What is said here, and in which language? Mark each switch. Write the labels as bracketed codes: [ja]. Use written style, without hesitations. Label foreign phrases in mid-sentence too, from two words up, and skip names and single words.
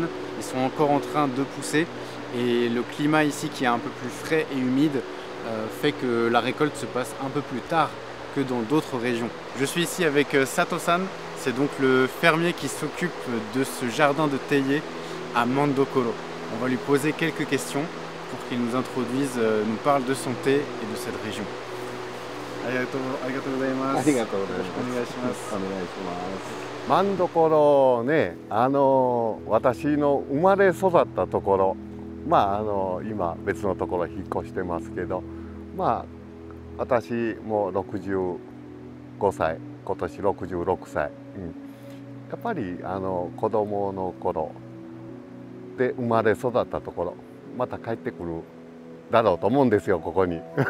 [fr] Ils sont encore en train de pousser. Et le climat ici qui est un peu plus frais et humide fait que la récolte se passe un peu plus tard que dans d'autres régions. Je suis ici avec Sato-san. C'est donc le fermier qui s'occupe de ce jardin de théiers à Mandokoro. On va lui poser quelques questions pour qu'il nous introduise, nous parle de son thé et de cette région. [ja] ありがとうございます。ありがとうございます。お願いします。お願いします。マンドコロね、私の生まれ育ったところ、今別のところ引っ越してますけど、私も65歳、今年66歳、やっぱり子供の頃で生まれ育ったところ、また帰ってくるだろうと思うんですよ、ここに。